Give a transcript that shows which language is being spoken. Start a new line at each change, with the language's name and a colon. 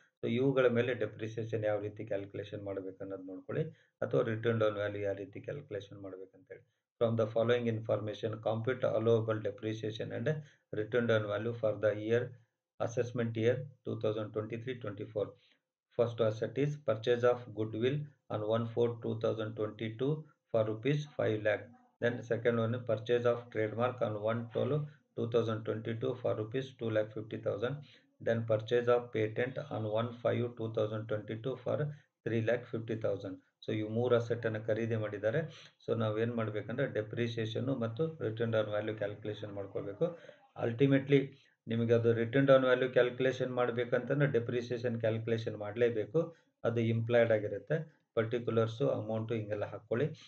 Kannada: So ಇವುಗಳ ಮೇಲೆ depreciation ಯಾವ ರೀತಿ ಕ್ಯಾಲ್ಕುಲೇಷನ್ ಮಾಡಬೇಕನ್ನೋದು ನೋಡ್ಕೊಳ್ಳಿ, ಅಥವಾ ರಿಟರ್ನ್ ಡೌನ್ ವ್ಯಾಲ್ಯೂ ಯಾವ ರೀತಿ calculation ಮಾಡಬೇಕಂತೇಳಿ.
English: From the following information compute allowable depreciation and written down value for the year assessment year 2023-24. First asset is purchase of goodwill on 1/4/2022 for rupees 5 lakh. Then second one purchase of trademark on 1/12/2022 for rupees 2,50,000. Then purchase of patent on 1/5/2022 for 3,50,000.
Kannada: So ಇವು 3 ಅಸೆಟನ್ನು ಖರೀದಿ ಮಾಡಿದ್ದಾರೆ. So ನಾವೇನು ಮಾಡಬೇಕಂದ್ರೆ depreciation ಮತ್ತು return down value calculation ಮಾಡ್ಕೋಬೇಕು. Ultimately ನಿಮಗೆ ಅದು return down value calculation ಮಾಡಬೇಕಂತಂದ್ರೆ depreciation calculation ಮಾಡಲೇಬೇಕು. ಅದು ಇಂಪ್ಲಾಯ್ಡ್ ಆಗಿರುತ್ತೆ. ಪರ್ಟಿಕ್ಯುಲರ್ಸು, ಅಮೌಂಟು ಹಿಂಗೆಲ್ಲ ಹಾಕ್ಕೊಳ್ಳಿ.